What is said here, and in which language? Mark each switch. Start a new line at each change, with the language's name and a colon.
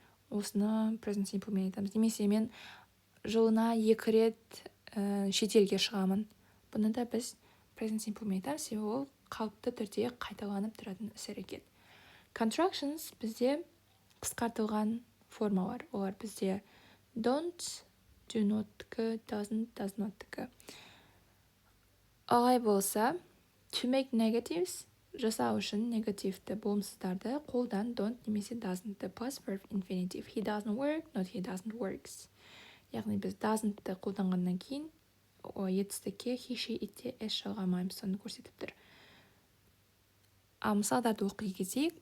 Kazakh: Осыны present simple мен айтамыз. Немесе мен жылына 2 рет шетелге шығамын. Бұны да біз present simple мен айтамыз. Ол қалыпты түрде қайталанып тұратын іс-әрекет. Contractions бізде қысқартылған формалар. Олар бізде don't, do not-кі, doesn't, does not-кі. Олай болса,
English: to make negatives
Kazakh: жасау үшін негативті болымсыздарды қолдан don't немесе doesn't-ті
English: plus verb infinitive. He doesn't work, not he doesn't works.
Kazakh: Яғни біз doesn't-ті қолданғаннан кейін етістікке he, she, it-те s жалғамаймыз, соны көрсетіп тұр. Мысалдарды оқи кетейік.